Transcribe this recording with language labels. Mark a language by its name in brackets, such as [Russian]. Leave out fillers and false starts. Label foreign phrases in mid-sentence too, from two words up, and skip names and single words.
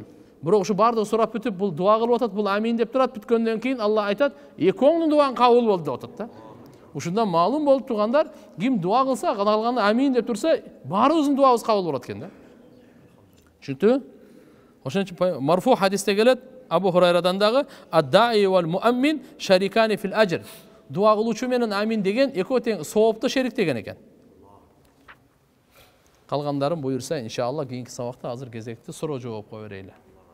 [Kyrgyz] Бирок ушу бардыгы сурап бүтүп, бул дуа кылып атат, бул амин деп турат. Бүткөндөн кийин Алла айтат: "Экөөңүн дуаң кабыл болду" деп атат да. Ушундан маалым болуп тургандар, ким дуа кылса, калганы амин деп турса, баарыбыздын дуабыз кабыл болот экен да. Түшүндү? Ошон үчүн марфу хадисте келет, Абу Хурайрадан дагы: [Arabic] "الداعي والمؤمن شريكان في الأجر." [Kyrgyz] Дуа кылуучу менен амин деген экөө тең соопто шерик деген экен. Калгандарын буйрса, иншалла кийинки сабакта азыр кезекти суроо жооп кое берели.